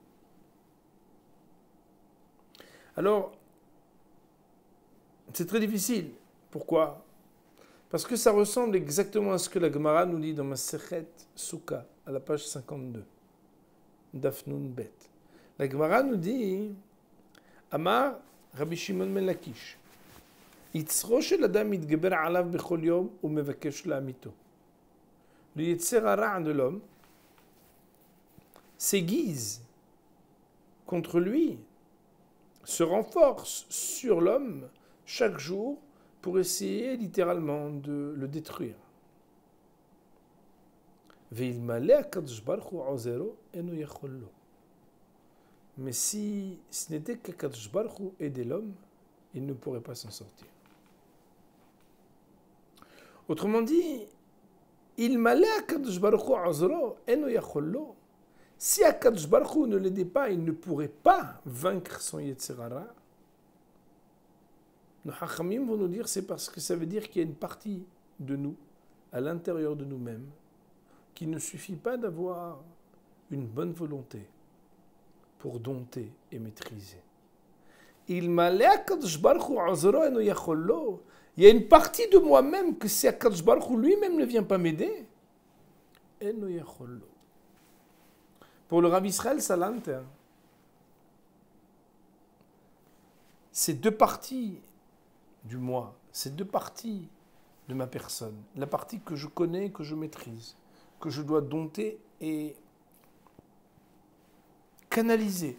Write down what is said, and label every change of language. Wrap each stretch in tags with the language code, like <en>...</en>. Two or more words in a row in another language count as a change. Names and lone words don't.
<fr>Alors, c'est très difficile. Pourquoi? Parce que ça ressemble exactement à ce que la Gemara nous dit dans Masechet Souka, à la page 52,</fr> <he>דף נ״ב.</he> <fr>La Gemara nous dit,</fr> <he>אמר רבי שמעון בן לקיש, יצרו של אדם מתגבר עליו בכל יום ומבקש להמיתו.</he> <fr>Le</fr> <he>יצר הרע</he> <fr>de l'homme s'aiguise contre lui, se renforce sur l'homme chaque jour pour essayer littéralement de le détruire.</fr> <he>ואלמלא הקדוש ברוך הוא עוזרו, אינו יכול לו.</he> <fr>Mais si ce n'était qu'Akadosh Baruch Hu aidait l'homme, il ne pourrait pas s'en sortir. Autrement dit,</fr> <he>אלמלא הקדוש ברוך הוא עוזרו אינו יכול לו.</he> <fr>Si Akadosh Baruch Hu ne l'aidait pas, il ne pourrait pas vaincre son</fr> <he>יצר הרע.</he> <fr>Nos Hachamim vont nous dire c'est parce que ça veut dire qu'il y a une partie de nous, à l'intérieur de nous-mêmes, qu'il ne suffit pas d'avoir une bonne volonté pour dompter et maîtriser.</fr> <he>אלמלא הקדוש ברוך הוא עוזרו אינו יכול לו.</he> <fr>Il y a une partie de moi-même que si Akadosh Baruch Hu lui-même ne vient pas m'aider,</fr> <he>אינו יכול לו.</he> <fr>Pour le Rav Israël Salanter, ces deux parties du moi, ces deux parties de ma personne, la partie que je connais, que je maîtrise, que je dois dompter et canaliser.</fr>